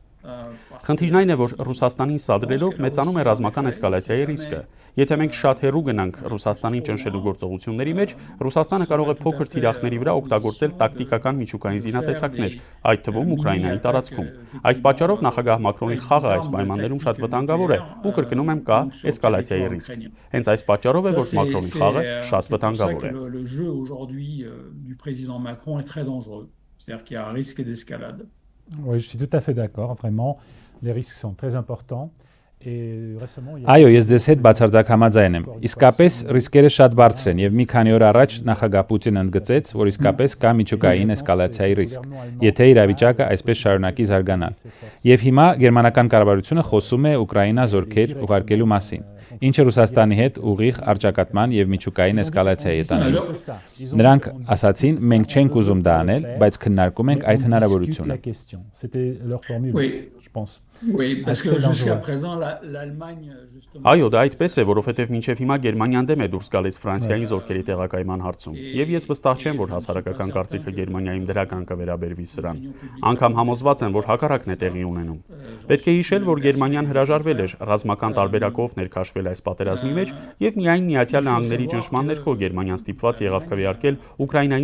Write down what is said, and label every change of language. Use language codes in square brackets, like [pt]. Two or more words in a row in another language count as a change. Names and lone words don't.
[hy] Խնդիրն այն է, որ Ռուսաստանին սադրելով մեծանում է ռազմական էսկալացիայի ռիսկը։ Եթե մենք շատ հեռու գնանք Ռուսաստանին ճնշելու գործողությունների մեջ, Ռուսաստանը կարող է փոքր թիրախների վրա օգտագործել տակտիկական միջուկային զինատեսակներ, այդ թվում Ուկրաինայի տարածքում։ Այդ պատճառով նախագահ Մակրոնի խաղը այս պայմաններում շատ վտանգավոր է ու կրկնում եմ կա էսկալացիայի ռիսկ։ Հենց այս պատճառով է, որ Մակրոնի խաղը շատ վտանգավոր է։ [fr] Le jeu aujourd'hui du président Macron est très dangereux. C'est-à-dire qu'il y a un risque d'escalade. Oui, je suis tout à fait d'accord. Vraiment, les risques sont très importants. [hy] Այո, ես ձեզ հետ բացարձակ համաձայն եմ։ Իսկապես ռիսկերը շատ բարձր են եւ մի քանի օր առաջ նախագահ Պուտինը ընդգծեց, որ իսկապես կա միջուկային էսկալացիայի ռիսկ, եթե իրավիճակը այսպես շարունակի զարգանալ։ Եվ հիմա գերմանական կառավարությունը խոսում է Ուկրաինա զորքեր ուղարկելու մասին, ինչը Ռուսաստանի հետ ուղիղ առճակատման եւ միջուկային էսկալացիայի է տանելու։ Նրանք ասացին, մենք չենք ուզում դա անել, բայց քննարկում ենք այդ հնարավորությունը։ [fr] Oui, parce que jusqu'à présent, l'Allemagne, justement... [hy] Այո, դա այդպես է, որովհետև մինչև հիմա Գերմանիան դեմ է դուրս գալիս Ֆրանսիային զորքերի տեղակայման հարցում։ Եվ ես վստահ չեմ, որ հասարակական կարծիքը Գերմանիայում դրական կվերաբերվի սրան։ Անգամ համոզված եմ, որ հակառակն է տեղի ունենում։ Պետք է հիշել, որ Գերմանիան հրաժարվել էր ռազմական տարբերակով ներքաշվել այս պատերազմի մեջ, եւ միայն Միացյալ Նահանգների ճնշման ներքո Գերմանիան ստիպված եղավ քվեարկել Ուկրաինային